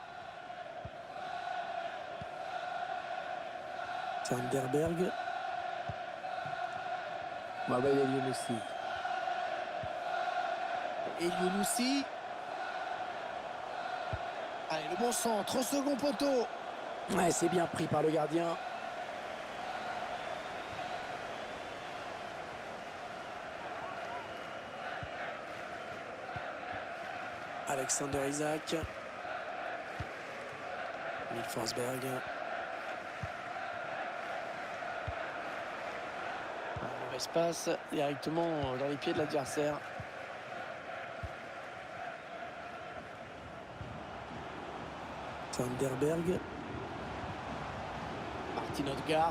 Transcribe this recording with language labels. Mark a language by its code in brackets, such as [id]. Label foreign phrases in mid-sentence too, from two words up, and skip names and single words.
[fr] Vanderberg. Babel Eliounousi. Eliounousi. Allez, le bon centre au second poteau. Ouais, c'est bien pris par le gardien. Alexander Isak. Forsberg. Mauvaise passe directement dans les pieds de l'adversaire. Vanderberg. Martin Odegaard.